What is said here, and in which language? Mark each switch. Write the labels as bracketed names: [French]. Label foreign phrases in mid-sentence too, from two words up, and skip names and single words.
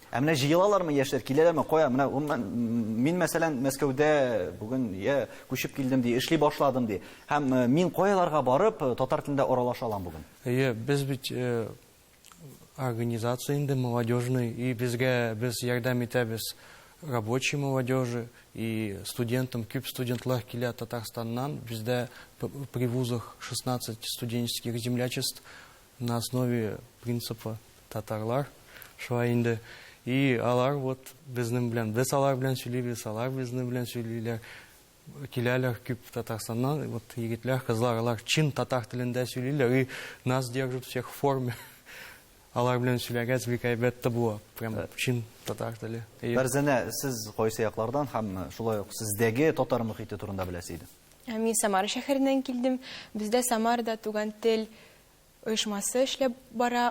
[Tatar] Ә менә җыелалармы яшьләр, киләләрме? Кая? Менә мин мәсәлән Мәскәүдә бүген күчеп килдем ди, эшли башладым ди. Һәм мин каяларга барып татар телендә аралаша алам бүген? Без бит организация инде молодежный, и безгә без ярдәм итәбез [Russian] рабочей молодежи и студентам, [Tatar] күп студентлар килә Татарстаннан. [Russian] Бездә при вузах 16 студенческих землячеств на основе принципа татарлар. [Tatar] Шулай инде. И алар вот безнең белән, без алар белән сөйлибез, алар безнең белән сөйлиләр. Киләләр күп Татарстаннан, вот егетләр, кызлар, алар чин татар телендә сөйлиләр [Russian] и нас держат всех в форме. [Tatar] Алар белән сөйләгәч бик әйбәт була. Прям чин татар теле. Бәрзәнә, сез кайсы яклардан һәм шулай ук сездәге татар мөхите турында беләсез иде? Мин Самара шәһәреннән килдем. Бездә Самарда туган тел оешмасы эшләп бара.